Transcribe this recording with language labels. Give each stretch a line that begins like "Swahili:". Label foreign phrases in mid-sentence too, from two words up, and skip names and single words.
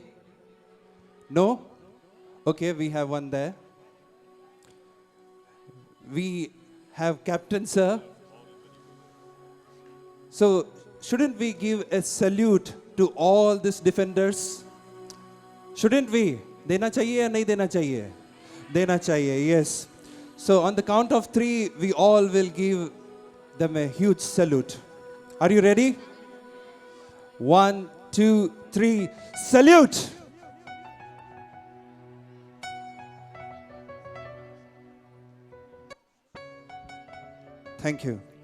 English: No? Okay, we have one there. We have Captain Sir. So, shouldn't we give a salute to all these defenders? Shouldn't we?
Hindi: देना चाहिए या नहीं देना चाहिए? देना चाहिए,
English: yes. So, on the count of 3, we all will give them a huge salute. Are you ready? 1, 2, 3, salute! Thank you.